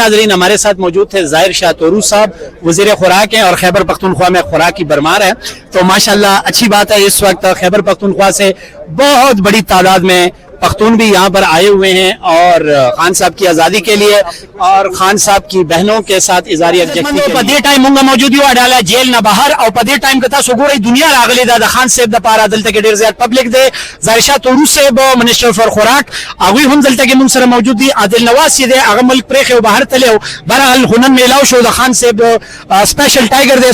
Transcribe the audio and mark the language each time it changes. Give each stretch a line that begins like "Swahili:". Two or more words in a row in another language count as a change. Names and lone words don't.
Urdu: ناظرین, ہمارے ساتھ موجود تھے ظاہر شاہ تورو صاحب, وزیر خوراک ہیں اور خیبر پختونخوا میں خوراک کی بھرمار ہے. تو ماشاءاللہ اچھی بات ہے, اس وقت خیبر پختونخوا سے بہت بڑی تعداد میں پختون بھی یہاں پر آئے ہوئے ہیں اور خان صاحب کی آزادی کے لیے اور خان صاحب کی بہنوں کے ساتھ اظہار یکجہتی کے لیے.
Pashto: ٹائم مونږ موجود یو اډاله جیل نه بهر او په دې ټایم کې تاسو ګورئ دنیا راغلي ده د خان صاحب د پاره دلته کې ډیر زیات پبلک دی. ظاهر شاه تورو صاحب
English: minister for
Pashto: خوراک هغوی هم دلته کې مونږ سره موجود دي. عادل نواز چې دی هغه ملک پرېښی او بهر تللی و. بهرحال هنن میلاو شو د خان صاحب
English: special tiger
Pashto: دی.